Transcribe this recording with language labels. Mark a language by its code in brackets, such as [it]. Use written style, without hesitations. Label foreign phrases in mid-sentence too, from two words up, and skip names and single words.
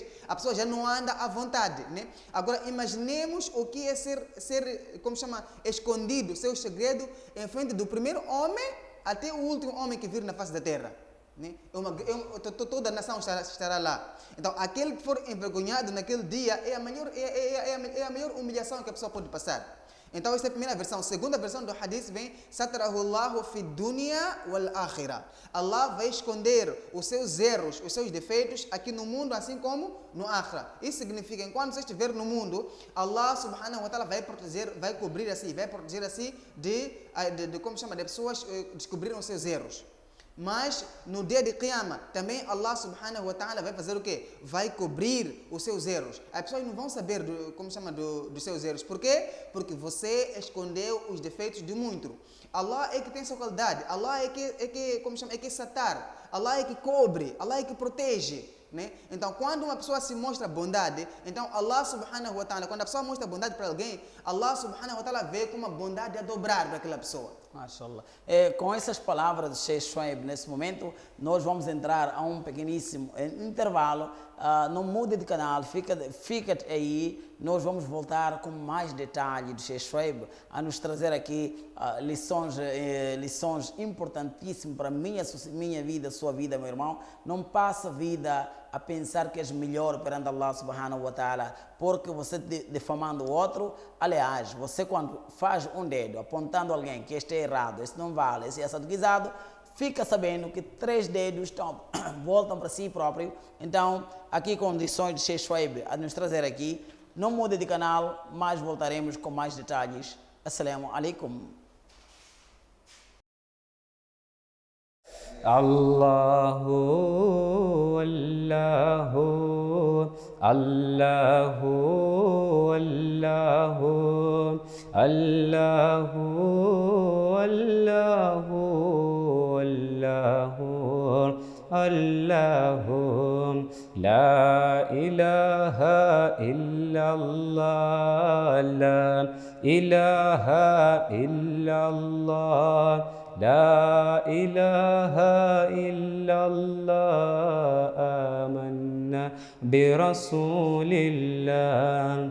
[pt] A pessoa já não anda à vontade, né? Agora, imaginemos o que é ser escondido, seu segredo, em frente do primeiro homem até o último homem que vir na face da terra. Né? Toda a nação estará lá. Então, aquele que for envergonhado naquele dia é a maior humilhação que a pessoa pode passar. Então, essa é a primeira versão. A segunda versão do hadith vem: [ar] ستره الله في الدنيا والآخرة. [pt] Allah vai esconder os seus erros, os seus defeitos aqui no mundo, assim como no akhirah. Isso significa, enquanto você estiver no mundo, [ar] الله سبحانه وتعالى [pt] vai proteger, vai proteger assim de pessoas descobrirem os seus erros. Mas no dia de Qiyamah, também [ar] الله سبحانه وتعالى [pt] vai fazer o quê? Vai cobrir os seus erros. As pessoas não vão saber dos seus erros. Por quê? Porque você escondeu os defeitos de muito. Allah é que tem sua qualidade. Allah é que satar. Allah é que cobre. Allah é que protege. Né? Então, quando uma pessoa se mostra bondade, então [ar] الله سبحانه وتعالى, [pt] quando a pessoa mostra bondade para alguém, [ar] الله سبحانه وتعالى [pt] vê como uma bondade a dobrar para aquela pessoa. Mashallah. Com essas palavras de Sheikh Shuaib, nesse momento, nós vamos entrar a um pequeníssimo intervalo. Não mude de canal, fica aí. Nós vamos voltar com mais detalhes de Sheikh Shuaib a nos trazer aqui lições importantíssimas para minha vida, sua vida, meu irmão. Não passa a vida a pensar que és melhor perante [ar] الله سبحانه وتعالى [pt] porque você defamando o outro. Aliás, você quando faz um dedo apontando alguém que este é errado, esse não vale, esse é saduquizado, fica sabendo que 3 dedos voltam para si próprio. Então, aqui condições de Sheikh Shuaib a nos trazer aqui. Não mude de canal, mas voltaremos com mais detalhes. [ar] السلام عليكم. الله، الله، الله، الله، الله, الله، الله، الله, لا إله إلا الله، لا إله إلا الله، لا إله إلا الله، آمنا برسول الله.